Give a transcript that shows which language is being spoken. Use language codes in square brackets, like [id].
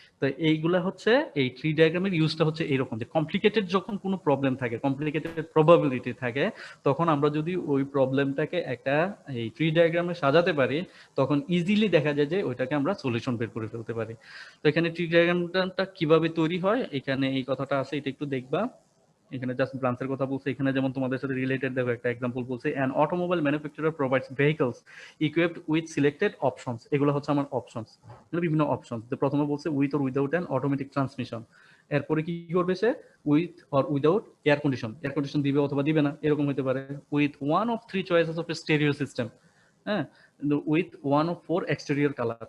[bn] তো এইগুলা হচ্ছে এই ট্রি ডায়াগ্রামের ইউজটা হচ্ছে এরকম, যে কমপ্লিকেটেড যখন কোনো প্রবলেম থাকে, কমপ্লিকেটেড প্রবাবিলিটি থাকে, তখন আমরা যদি ওই প্রবলেমটাকে একটা এই ট্রি ডায়াগ্রামে সাজাতে পারি, তখন ইজিলি দেখা যায় যে ওইটাকে আমরা সলিউশন বের করে ফেলতে পারি। তো এখানে ট্রি ডায়াগ্রামটা কিভাবে তৈরি হয়, এখানে এই কথাটা আছে, এটা একটু দেখবা। এখানে জাস্ট ব্রাঞ্চের কথা বলছে। এখানে যেমন তোমাদের সাথে রিলেটেড দেখো একটা एग्जांपल বলছে, [en] an automobile manufacturer provides vehicles equipped with selected options। [bn] এগুলো হচ্ছে আমার অপশনস, মানে বিভিন্ন অপশনস। তো প্রথমে বলছে [en] With or without an automatic transmission. [bn] এরপরে কি করবে সে, [en] with or without air condition, [bn] air condition দিবে অথবা দিবে না, এরকম হতে পারে। [en] With one of 3 choices of a stereo system, হ্যাঁ, with one of 4 exterior colour.